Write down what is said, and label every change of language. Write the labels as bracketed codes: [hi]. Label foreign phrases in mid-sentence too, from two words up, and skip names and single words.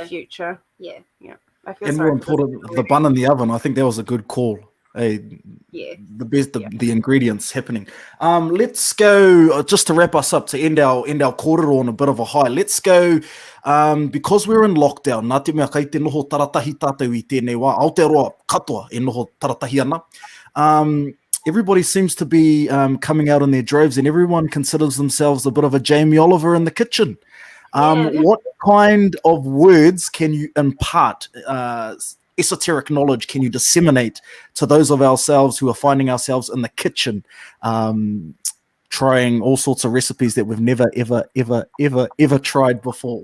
[en] Yeah I feel and more important, the bun in the oven. I think that was a good call. The best, the ingredients happening. Let's go, just to wrap us up, to end our kōrero on a bit of a high. Let's go, because we're in lockdown, [mi] nā te mea kai te noho taratahi tātou I tēnei wā, Aotearoa katoa e noho taratahi ana. [en] Everybody seems to be coming out in their droves, and everyone considers themselves a bit of a Jamie Oliver in the kitchen. What kind of words can you impart, esoteric knowledge can you disseminate to those of ourselves who are finding ourselves in the kitchen, trying all sorts of recipes that we've never, ever tried before?